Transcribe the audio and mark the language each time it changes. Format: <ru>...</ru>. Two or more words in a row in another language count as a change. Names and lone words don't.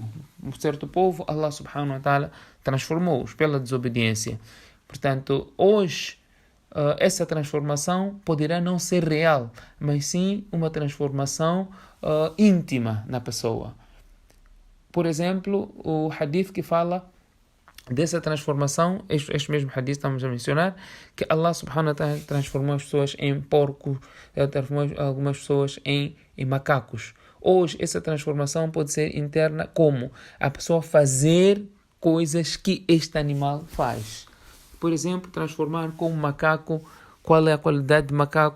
<pt>Um certo povo,</pt> <ar>الله سبحانه وتعالى</ar> <pt>transformou-os pela desobediência. Portanto, hoje essa transformação poderá não ser real, mas sim uma transformação íntima na pessoa. Por exemplo, o hadith que fala dessa transformação, este mesmo hadith estamos a mencionar, que</pt> <ar>الله سبحانه وتعالى</ar> <pt>transformou as pessoas em porcos, transformou algumas pessoas em macacos. Hoje essa transformação pode ser interna, como a pessoa fazer coisas que este animal faz. Por exemplo, transformar como macaco. Qual é a qualidade de macaco?</pt>